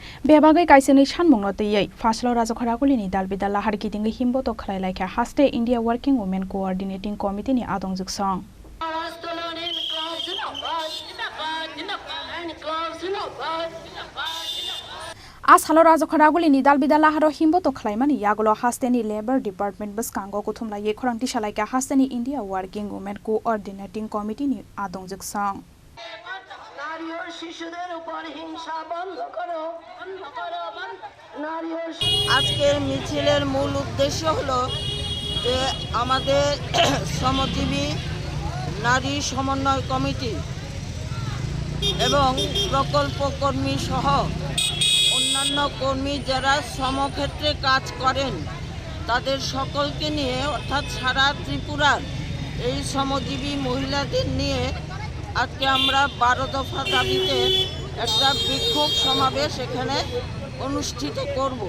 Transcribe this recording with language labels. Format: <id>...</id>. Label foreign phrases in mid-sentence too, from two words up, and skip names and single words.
<trp>बेबागै काइसेनि सानमुंलतयै फासलाव राजाखर आगुलिनि दालबिदाल लाहार कितिंगि हिमबोटक खलाइलाइखा हास्टे इंडिया वर्किंग वुमेन कोअर्डिनेटिंग कमिटिनि आदंजुकसं आसालो राजाखर आगुलिनि दालबिदाल लाहार हिमबोटक खलाइमानि यागुलो हास्टेनि</trp> <en>labour department</en> <trp>बसकांगो कुथुमलायै खौरां तिसालाइखा हास्टेनि इंडिया वर्किंग वुमेन कोअर्डिनेटिंग कमिटिनि आदंजुकसं</trp> <bn>আজকের মিছিলের মূল উদ্দেশ্য হলো যে আমাদের শ্রমজীবী নারী সমন্বয় কমিটি এবং প্রকল্প কর্মী সহ অন্যান্য কর্মী যারা শ্রমক্ষেত্রে কাজ করেন তাদের সকলকে নিয়ে অর্থাৎ সারা ত্রিপুরার এই শ্রমজীবী মহিলাদের নিয়ে আজকে আমরা 12 দফা দাবিতে একটা বিক্ষোভ সমাবেশ এখানে অনুষ্ঠিত করব।</bn>